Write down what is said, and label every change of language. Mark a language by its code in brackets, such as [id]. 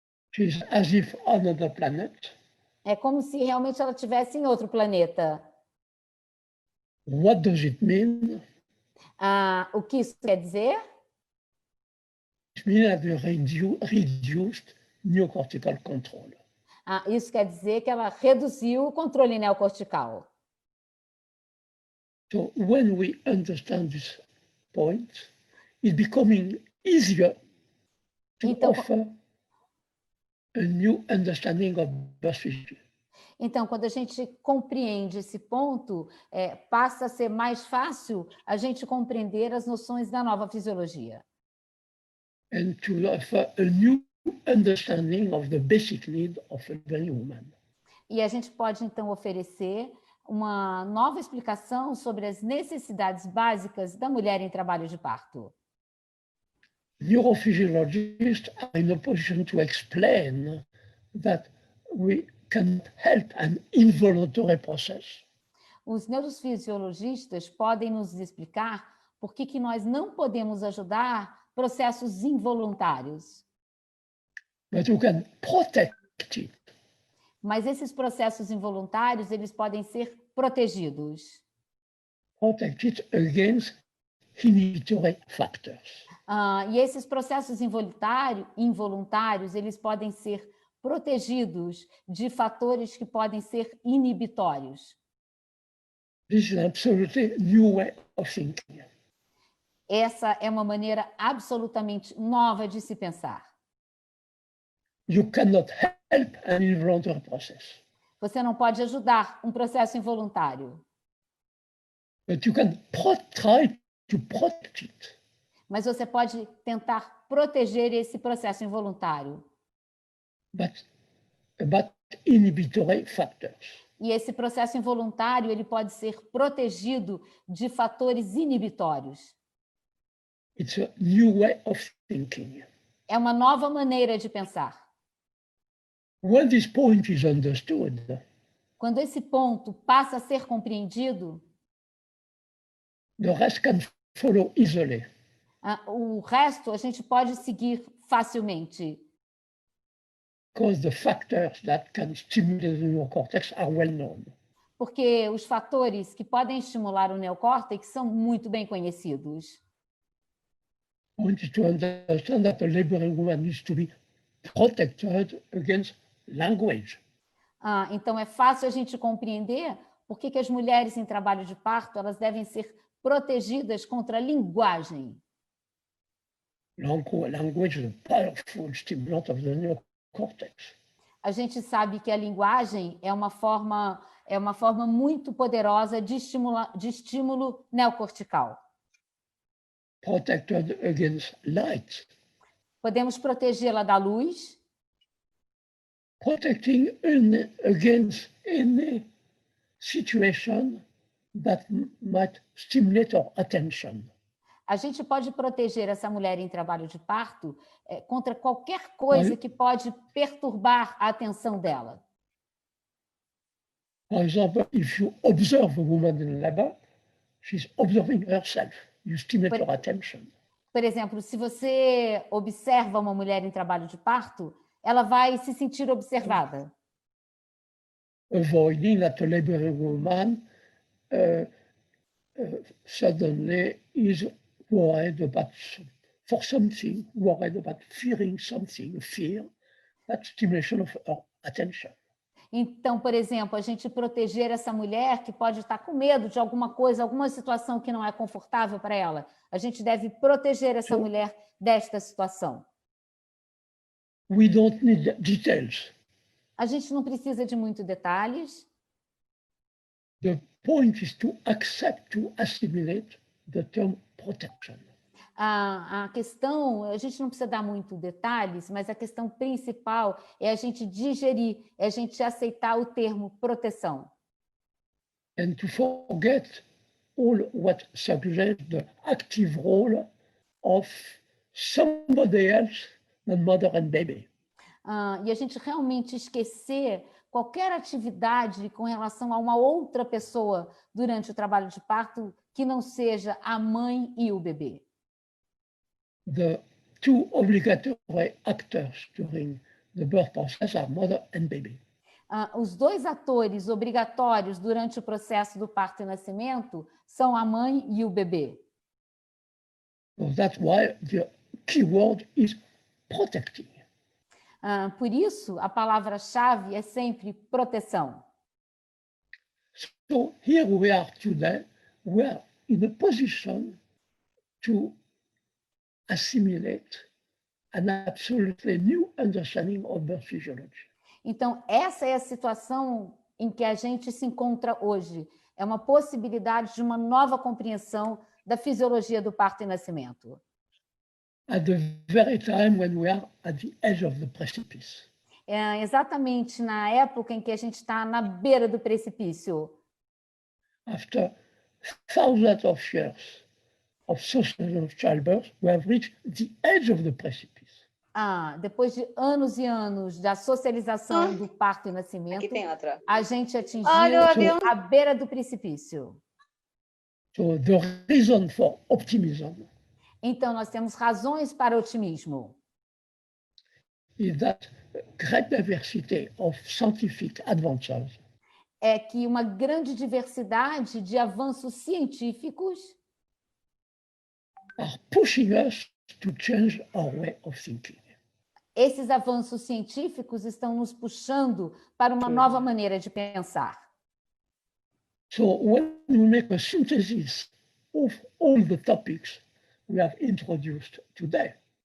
[en] She's as if on another planet. [pt] É como se realmente ela estivesse em outro planeta. [en] What does it mean? [pt] O que isso quer dizer? [en] It means that the reduced neocortical control. [pt] Isso quer dizer que ela reduziu o controle neocortical. [en] So when we understand this point, it's becoming easier to offer a new understanding of birth physiology. [pt] Então, quando a gente compreende esse ponto, passa a ser mais fácil a gente compreender as noções da nova fisiologia. [en] And to offer a new understanding of the basic need of a living woman. [pt] E a gente pode, então, oferecer uma nova explicação sobre as necessidades básicas da mulher em trabalho de parto. [en] Neurophysiologists are in a position to explain that we cannot help an involuntary process. [pt] Os neurofisiologistas podem nos explicar por que nós não podemos ajudar processos involuntários. [en] But we can protect it. [pt] Mas esses processos involuntários, eles podem ser protegidos. [en] Protect it against inhibitory factors. [pt] E esses processos involuntários, eles podem ser protegidos de fatores que podem ser inibitórios. [en] This is an absolutely new way of thinking. [pt] Essa é uma maneira absolutamente nova de se pensar. [en] You cannot help an involuntary process. [pt] Você não pode ajudar um processo involuntário. [en] But you can try to protect it. [pt] Mas você pode tentar proteger esse processo involuntário. [en] But about inhibitory factors. [pt] E esse processo involuntário, ele pode ser protegido de fatores inibitórios. [en] It's a new way of thinking. [pt] É uma nova maneira de pensar. [en] When this point is understood, [pt] quando esse ponto passa a ser compreendido, [en] the rest can follow easily. [pt] O resto a gente pode seguir facilmente. [en] Because the factors that can stimulate the neocortex are well known. [pt] Porque os fatores que podem estimular o neocórtex são muito bem conhecidos. [en] I want you to understand that the laboring woman needs to be protected against language. [pt] Então é fácil a gente compreender por que as mulheres em trabalho de parto elas devem ser protegidas contra a linguagem. [en] Language is a powerful stimulant of the neocortex. [pt] A gente sabe que a linguagem é uma forma muito poderosa de estímulo neocortical. [en] Protected against light. [pt] Podemos protegê-la da luz. [en] Protecting against any situation that might stimulate our attention. [pt] A gente pode proteger essa mulher em trabalho de parto contra qualquer coisa que pode perturbar a atenção dela. [en] For example, if you observe a woman in labor, she's observing herself. You stimulate her attention. [pt] Por exemplo, se você observa uma mulher em trabalho de parto, ela vai se sentir observada. [en] Avoiding that a laboring woman suddenly is worried about something, worried about fearing something, fear, that stimulation of her attention. [pt] Então, por exemplo, a gente proteger essa mulher que pode estar com medo de alguma coisa, alguma situação que não é confortável para ela. A gente deve proteger essa mulher desta situação. [en] We don't need details. [pt] A gente não precisa de muitos detalhes. [en] The point is to accept, to assimilate the term protection. [pt] A questão, a gente não precisa dar muito detalhes, mas a questão principal é a gente digerir, é a gente aceitar o termo proteção. [en] And to forget all what suggests the active role of somebody else than mother and baby. [pt] E a gente realmente esquecer qualquer atividade com relação a uma outra pessoa durante o trabalho de parto que não seja a mãe e o bebê. [en] The two obligatory actors during the birth process are mother and baby. [pt] Os dois atores obrigatórios durante o processo do parto e nascimento são a mãe e o bebê. [en] So that's why the key word is protecting. [pt] Por isso, a palavra-chave é sempre proteção. [en] So here we are today, we are in a position to assimilate an absolutely new understanding of birth physiology. [pt] Então, essa é a situação em que a gente se encontra hoje. É uma possibilidade de uma nova compreensão da fisiologia do parto e nascimento. [en] At the very time when we are at the edge of the precipice. [pt] É exatamente na época em que a gente está na beira do precipício. [en] After thousands of years of social childbirth, we have reached the edge of the precipice. [pt] Depois de anos e anos da socialização do parto e nascimento, Aqui tem outra. a gente atingiu Olha o avião. a beira do precipício. [en] So the reason for optimism [pt] Então, nós temos razões para otimismo. [en] is that great diversity of scientific advances [pt] É que uma grande diversidade de avanços científicos [en] are pushing us to change our way of thinking. [pt] esses avanços científicos estão nos puxando para uma nova maneira de pensar. [en] So when we make a synthesis of all the topics we have introduced today,